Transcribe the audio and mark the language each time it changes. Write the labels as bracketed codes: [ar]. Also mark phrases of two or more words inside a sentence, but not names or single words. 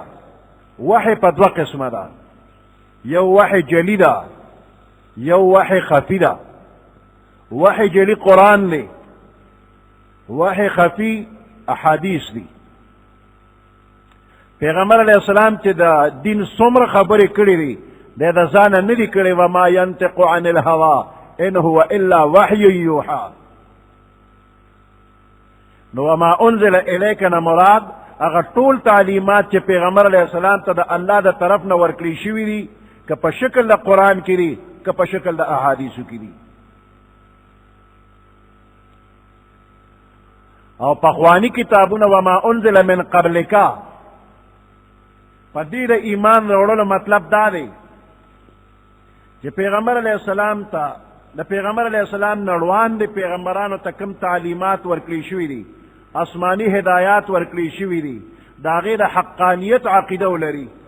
[ps] وحی په 2 قسمه ده، یو وحی جلی ده، یو وحی خفی ده. وحی جلی قرآن دی، وحی خفی احادیث دی. پیغمبر علیہ السلام چې د دین څومره خبرې کړې دي د ځانه نه دي کړې. [ar] وما ينطق عن الهوى ان هو الا وحی یوحى. [ps] نو [ar] وما انزل الیک [ps] نه مراد هغه ټول تعلیمات چې پیغمبر علیہ السلام ته د الله د طرف نه ورکړي شوي دي، که په شکل د قرآن کې دي که په شکل د احادیثو کې دي. او پخوانی کتابونه [ar] وما انزل من قبلک، [ps] په دې د ایمان راوړلو مطلب دا دی چې پیغمبر علیہ السلام ته د پیغمبر علیہ السلام نړوان د پیغمبرانو ته کوم تعلیمات ورکړي شوي دي، آسمانی هدایات ورکړي شوي دي، د هغې د حقانیت عقیده ولري